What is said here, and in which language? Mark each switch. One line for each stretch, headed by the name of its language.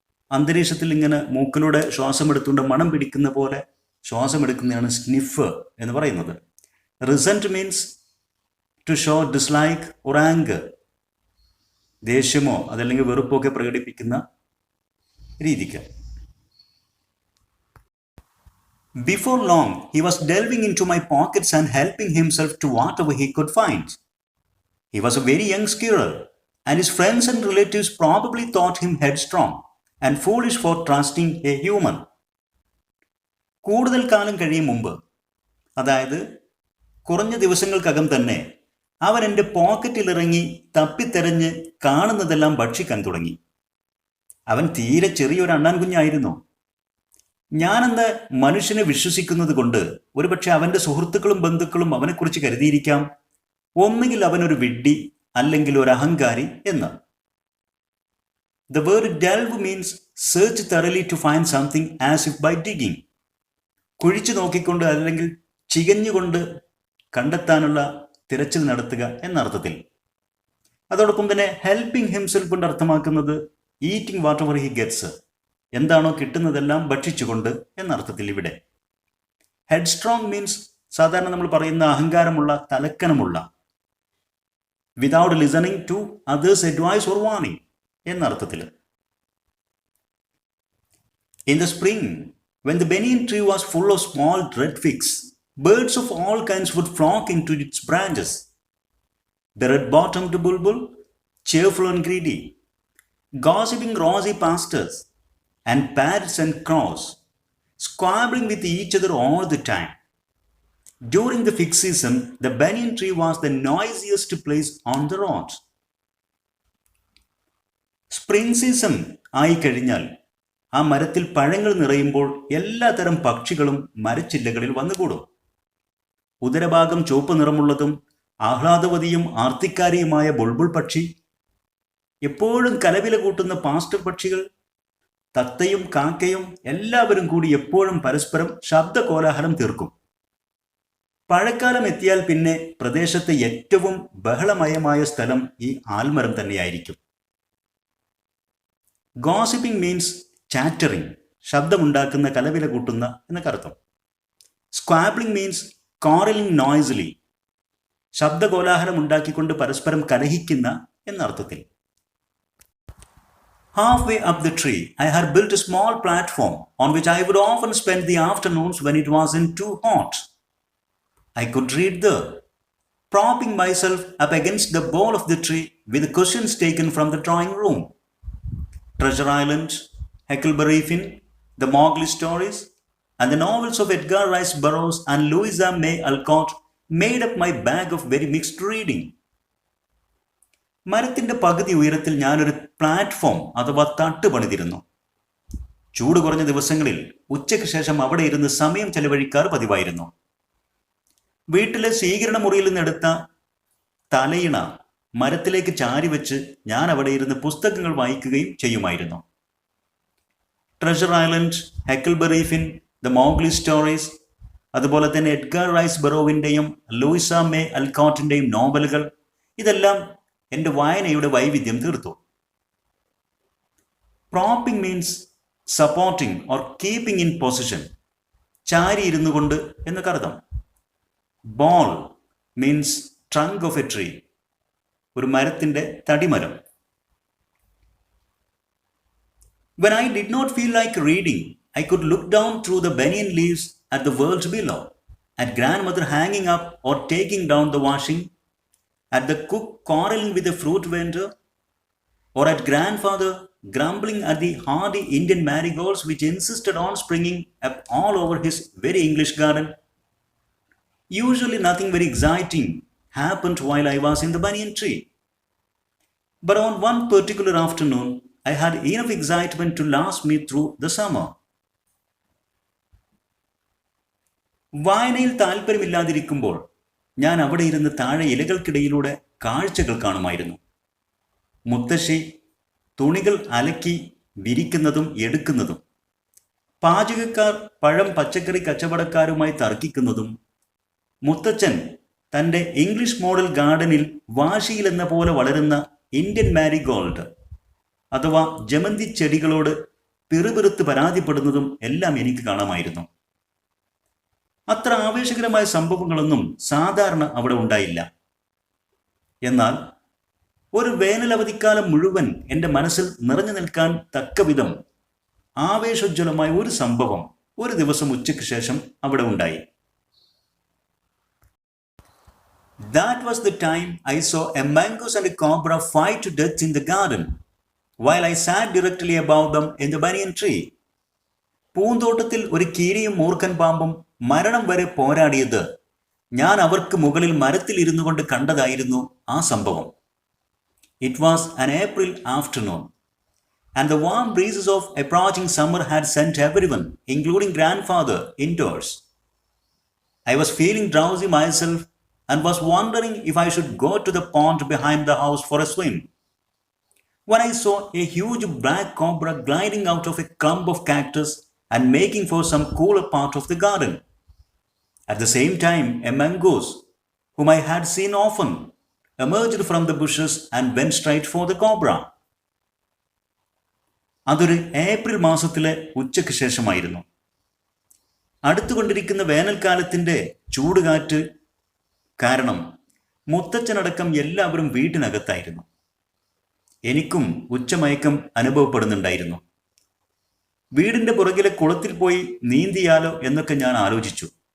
Malayalam: അന്തരീക്ഷത്തിൽ ഇങ്ങനെ മൂക്കിലൂടെ ശ്വാസം എടുത്തുകൊണ്ട് മണം പിടിക്കുന്ന പോലെ ശ്വാസം എടുക്കുന്നതാണ് സ്നിഫ് എന്ന് പറയുന്നത്.
English: Resent means to show dislike or anger.
Malayalam: ദേഷ്യമോ അതല്ലെങ്കിൽ വെറുപ്പോ ഒക്കെ പ്രകടിപ്പിക്കുന്ന രീതിക്ക്.
English: Before long, he was delving into my pockets and helping himself to whatever he could find. He was a very young squirrel, and his friends and relatives probably thought him headstrong and foolish for trusting a human.
Malayalam: കൂടുതൽ കാലം കഴിയും മുമ്പ്, അതായത് കുറഞ്ഞ ദിവസങ്ങൾക്കകം തന്നെ അവൻ എൻ്റെ പോക്കറ്റിലിറങ്ങി തപ്പിത്തെരഞ്ഞ് കാണുന്നതെല്ലാം ഭക്ഷിക്കാൻ തുടങ്ങി. അവൻ തീരെ ചെറിയൊരു അണ്ണാൻ കുഞ്ഞായിരുന്നു. ഞാനെന്ന് മനുഷ്യനെ വിശ്വസിക്കുന്നത് കൊണ്ട് ഒരുപക്ഷെ അവൻ്റെ സുഹൃത്തുക്കളും ബന്ധുക്കളും അവനെക്കുറിച്ച് കരുതിയിരിക്കാം, ഒന്നുകിൽ അവനൊരു വിഡ്ഢി അല്ലെങ്കിൽ ഒരു അഹങ്കാരി എന്ന്.
English: The word delve means search thoroughly to find something as if by digging.
Malayalam: കുഴിച്ചു നോക്കിക്കൊണ്ട് അല്ലെങ്കിൽ ചികഞ്ഞുകൊണ്ട് കണ്ടെത്താനുള്ള തിരച്ചിൽ നടത്തുക എന്നർത്ഥത്തിൽ. അതോടൊപ്പം തന്നെ ഹെൽപ്പിംഗ് ഹിംസെൽഫ് കൊണ്ട് അർത്ഥമാക്കുന്നത്
English: eating whatever he gets,
Malayalam: എന്താണോ കിട്ടുന്നതെല്ലാം ഭക്ഷിച്ചുകൊണ്ട് എന്നർത്ഥത്തിൽ. ഇവിടെ ഹെഡ്സ്ട്രോങ് മീൻസ് സാധാരണ നമ്മൾ പറയുന്ന അഹങ്കാരമുള്ള, തലക്കനമുള്ള,
English: without listening to others advice or warning
Malayalam: എന്നർത്ഥത്തിൽ.
English: In the spring, when the banyan tree was full of small red figs, birds of all kinds would flock into its branches. The red-bottomed bulbul, cheerful and greedy, gossiping rosy pastures, and parrots and crows, squabbling with each other all the time. During the fig season, the banyan tree was the noisiest place on the road.
Malayalam: Spring season ആയി കഴിഞ്ഞാൽ ആ മരത്തിൽ പഴങ്ങൾ നിറയുമ്പോൾ എല്ലാതരം പക്ഷികളും മരച്ചില്ലകളിൽ വന്നുകൂടും. ഉദരഭാഗം ചുവപ്പ് നിറമുള്ളതും ആഹ്ലാദവതിയും ആർത്തിക്കാരിയുമായ ബുൾബുൾ പക്ഷി, എപ്പോഴും കലവില കൂട്ടുന്ന പാസ്റ്റർ പക്ഷികൾ, തത്തയും കാക്കയും എല്ലാവരും കൂടി എപ്പോഴും പരസ്പരം ശബ്ദ കോലാഹലം തീർക്കും. പഴക്കാലം എത്തിയാൽ പിന്നെ പ്രദേശത്തെ ഏറ്റവും ബഹളമയമായ സ്ഥലം ഈ ആൽമരം തന്നെയായിരിക്കും.
English: gossiping means chattering,
Malayalam: ശബ്ദമുണ്ടാക്കുന്ന, കലവില കൂട്ടുന്ന എന്നൊക്കെ അർത്ഥം.
English: squabbling means quarrelling noisily,
Malayalam: ശബ്ദകോലാഹലം ഉണ്ടാക്കിക്കൊണ്ട് പരസ്പരം കലഹിക്കുന്ന എന്നർത്ഥത്തിൽ.
English: Halfway up the tree, I had built a small platform on which I would often spend the afternoons when it wasn't too hot. I could read there, propping myself up against the bole of the tree with cushions taken from the drawing room. Treasure Island, Huckleberry Finn, the Mowgli stories, and the novels of Edgar Rice Burroughs and Louisa May Alcott made up my bag of very mixed reading.
Malayalam: മരത്തിൻ്റെ പകുതി ഉയരത്തിൽ ഞാനൊരു platform അഥവാ തട്ട് പണിതിരുന്നു. ചൂട് കുറഞ്ഞ ദിവസങ്ങളിൽ ഉച്ചയ്ക്ക് ശേഷം അവിടെ ഇരുന്ന് സമയം ചെലവഴിക്കാറ് പതിവായിരുന്നു. വീട്ടിലെ സ്വീകരണ മുറിയിൽ നിന്നെടുത്ത തലയിണ മരത്തിലേക്ക് ചാരി വെച്ച് ഞാൻ അവിടെ ഇരുന്ന് പുസ്തകങ്ങൾ വായിക്കുകയും ചെയ്യുമായിരുന്നു. Treasure island, ഹെക്കിൾബറി fin, the Mowgli stories, അതുപോലെ തന്നെ എഡ്ഗർ റൈസ് ബറോവിൻ്റെയും ലൂയിസ മേ അൽക്കോട്ടിൻ്റെയും നോവലുകൾ, ഇതെല്ലാം എൻ്റെ വായനയുടെ വൈവിധ്യം തീർത്തു.
English: propping means supporting or keeping in position,
Malayalam: ചാരി ഇരുന്നു കൊണ്ട് എന്നൊക്കെ അർത്ഥം.
English: bole means trunk of a tree,
Malayalam: ഒരു മരത്തിൻ്റെ തടിമരം.
English: When I did not feel like reading, I could look down through the banyan leaves at the world below, at grandmother hanging up or taking down the washing, at the cook quarreling with the fruit vendor, or at grandfather grumbling at the hardy Indian marigolds which insisted on springing up all over his very English garden. Usually nothing very exciting happened while I was in the banyan tree. But on one particular afternoon, I had enough excitement to last me through the summer.
Malayalam: വായനയിൽ താല്പര്യമില്ലാതിരിക്കുമ്പോൾ ഞാൻ അവിടെ ഇരുന്ന് താഴെ ഇലകൾക്കിടയിലൂടെ കാഴ്ചകൾ കാണുമായിരുന്നു. മുത്തശ്ശി തുണികൾ അലക്കി വിരിക്കുന്നതും എടുക്കുന്നതും, പാചകക്കാർ പഴം പച്ചക്കറി കച്ചവടക്കാരുമായി തർക്കിക്കുന്നതും, മുത്തച്ഛൻ തൻ്റെ ഇംഗ്ലീഷ് മോഡൽ ഗാർഡനിൽ വാശിയിലെന്ന പോലെ വളരുന്ന ഇന്ത്യൻ മാരിഗോൾഡ് അഥവാ ജമന്തി ചെടികളോട് പിറുപിറുത്ത് പരാതിപ്പെടുന്നതും എല്ലാം എനിക്ക് കാണാമായിരുന്നു. അത്ര ആവേശകരമായ സംഭവങ്ങളൊന്നും സാധാരണ അവിടെ ഉണ്ടായില്ല. എന്നാൽ ഒരു വേനലവധിക്കാലം മുഴുവൻ എൻ്റെ മനസ്സിൽ നിറഞ്ഞു നിൽക്കാൻ തക്കവിധം ആവേശോജ്വലമായ ഒരു സംഭവം ഒരു ദിവസം ഉച്ചയ്ക്ക് ശേഷം അവിടെ ഉണ്ടായി.
English: That was the time I saw a mongoose and a cobra fight to death in the garden, while I sat directly above them in the banyan tree.
Malayalam: പൂന്തോട്ടത്തിൽ ഒരു കീരിയും മൂർഖൻ പാമ്പും മരണം വരെ പോരാടിയത് ഞാൻ അവർക്ക് മുകളിൽ മരത്തിൽ ഇരുന്നു കൊണ്ട് കണ്ടതായിരുന്നു ആ സംഭവം.
English: It was an April afternoon, and the warm breezes of approaching summer had sent everyone, including grandfather, indoors. I was feeling drowsy myself and was wondering if I should go to the pond behind the house for a swim, when I saw a huge black cobra gliding out of a clump of cactus and making for some cooler part of the garden. At the same time, a mongoose, whom I had seen often, emerged from the bushes and went straight for the cobra.
Malayalam: അതൊരു April മാസത്തിലെ ഉച്ചയ്ക്ക് ശേഷമായിരുന്നു. അടുത്തുകൊണ്ടിരിക്കുന്ന വേനൽക്കാലത്തിൻ്റെ ചൂടുകാറ്റ് കാരണം മുത്തച്ഛനടക്കം എല്ലാവരും വീട്ടിനകത്തായിരുന്നു. എനിക്കും ഉച്ചമയക്കം അനുഭവപ്പെടുന്നുണ്ടായിരുന്നു. വീടിൻ്റെ പുറകിലെ കുളത്തിൽ പോയി നീന്തിയാലോ എന്നൊക്കെ ഞാൻ ആലോചിച്ചു.